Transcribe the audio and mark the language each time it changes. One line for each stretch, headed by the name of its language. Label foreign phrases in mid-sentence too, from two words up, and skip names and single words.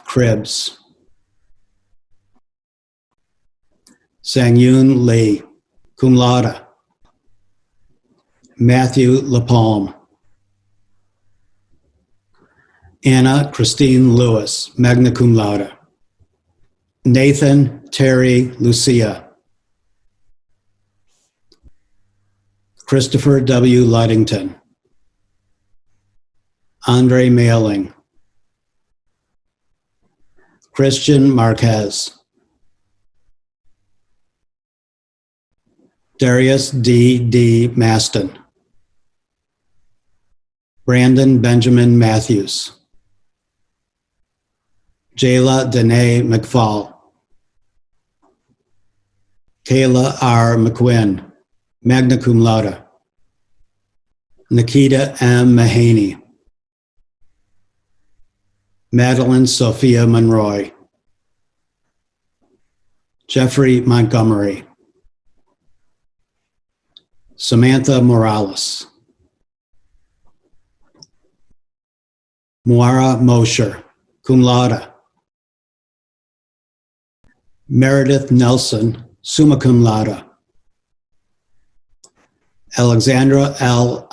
English: Kribs, Sangyun Lee,
Latin: cum laude,
English: Matthew LaPalme, Anna Christine Lewis,
Latin: magna cum laude,
English: Nathan Terry Lucia, Christopher W. Ludington, Andre Mailing, Christian Marquez, Darius D. D. Maston, Brandon Benjamin Matthews, Jayla Danae McFall, Kayla R. McQuinn,
Latin: magna cum laude,
English: Nikita M. Mahaney, Madeline Sophia Monroy, Jeffrey Montgomery, Samantha Morales, Moira Mosher,
Latin: cum laude,
English: Meredith Nelson,
Latin: summa cum laude,
English: Alexandra L.